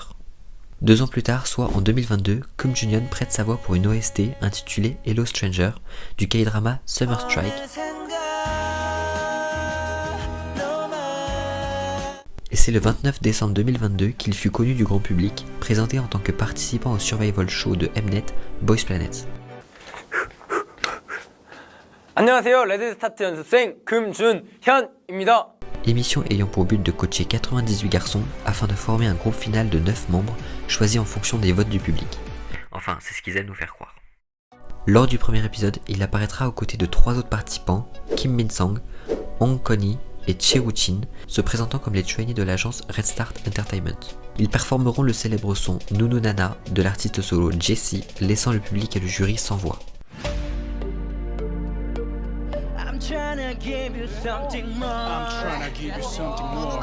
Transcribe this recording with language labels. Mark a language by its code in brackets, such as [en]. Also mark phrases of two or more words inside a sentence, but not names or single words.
[fr] 2 ans plus tard, soit en 2022, Kim Jonghyun prête sa voix pour une OST intitulée Hello Stranger du K-drama Summer Strike. Et c'est le 29 décembre 2022 qu'il fut connu du grand public, présenté en tant que participant au [en] survival show [fr] de Mnet, Boys Planet. [ko] 안녕하세요. 레드스타트 연습생 김준현입니다. [fr] Émission ayant pour but de coacher 98 garçons afin de former un groupe final de 9 membres choisis en fonction des votes du public. Enfin, c'est ce qu'ils aiment nous faire croire. Lors du premier épisode, il apparaîtra aux côtés de 3 autres participants, Kim Min-sung, Hong Koni et Che Woo-chin, se présentant comme les trainees de l'agence Red Start Entertainment. Ils performeront le célèbre son Nunu Nana de l'artiste solo Jessie, laissant le public et le jury sans voix. [en] I'm trying to give you something more.